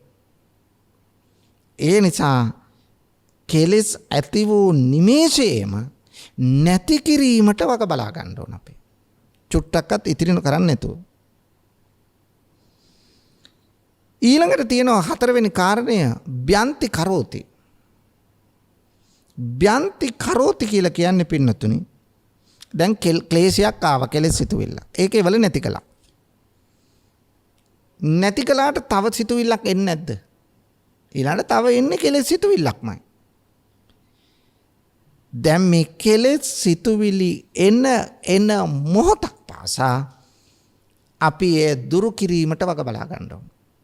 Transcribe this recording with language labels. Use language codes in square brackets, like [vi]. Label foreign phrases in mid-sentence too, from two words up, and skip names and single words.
[si] ඒ නිසා කෙලෙස් ඇති වූ නිමේෂයේම නැති කිරීමට වග බලා ගන්න ඕන අපි. චුට්ටක්වත් ඉතිරි කරන්නේ නැතුව. ඊළඟට තියෙනවා 4 වෙනි කාරණය [pi] බ්‍යන්ති කරෝති. බ්‍යන්ති කරෝති [si] කියලා කියන්නේ පින්නතුනි දැන් ක්ලේශයක් ආව කෙලෙස් සිතුවිල්ල. ඒකේ වල නැති කළා. නැති කළාට තව සිතුවිල්ලක් එන්නේ නැද්ද? ඊළඟට තව එන්නේ කෙලෙස් සිතුවිල්ලක්මයි. දැන් මේ කෙලෙස් සිතුවිලි එන මොහොතක් පාසා අපි ඒ දුරු කිරීමට වග බලා ගන්න ඕන.